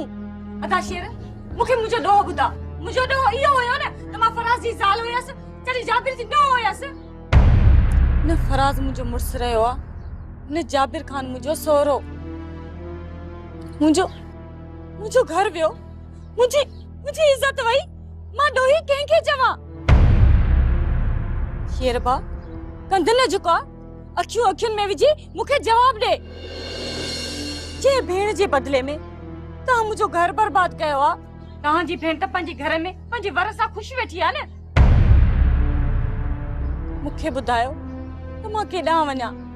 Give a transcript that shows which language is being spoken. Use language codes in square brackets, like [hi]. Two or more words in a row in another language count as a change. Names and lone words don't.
[sd] अदा शेर मूंखे मुंहिंजो ॾोह ॿुधा। मुंहिंजो ॾोह इहो हुयो न त मां फराज़ जी ज़ाल हुयसि, जॾहिं जाबिर जी न हुयसि। न फराज़ मुंहिंजो मुड़ुस रहियो आहे, न जाबिर खान मुंहिंजो सोहरो। मुंहिंजो घर वियो, मुंहिंजी इज़त वई। मां ॾोही कंहिंखे चवां? शेर बा कंध न झुका, अखियुनि में विझी मूंखे जवाब ॾे। जे भेण जे बदले में तव्हां मुंहिंजो घर बर्बाद कयो आहे। तव्हांजी भेण त पंहिंजे घर में पंहिंजे वर सां ख़ुशि वेठी आहे न। मूंखे ॿुधायो त मां केॾां वञा?